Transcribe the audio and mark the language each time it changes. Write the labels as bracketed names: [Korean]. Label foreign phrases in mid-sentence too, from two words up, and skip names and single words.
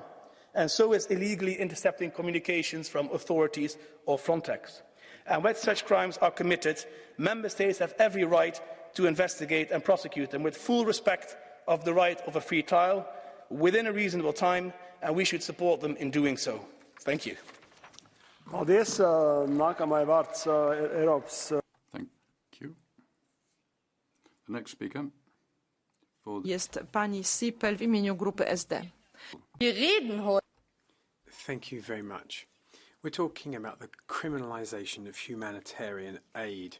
[English] And so is illegally intercepting communications from authorities or Frontex. And when such crimes are committed, member states have every right to investigate and prosecute them with full respect of the right of a free trial within a reasonable time, and we should support them in doing so. Thank you. [Latvian] Paldies. Nākamais vārds Eiropas. [English] Thank you. The next speaker [Polish] jest pani Sipel w imieniu grupy SD. [English] Thank you very much. We're talking about the criminalisation of humanitarian aid.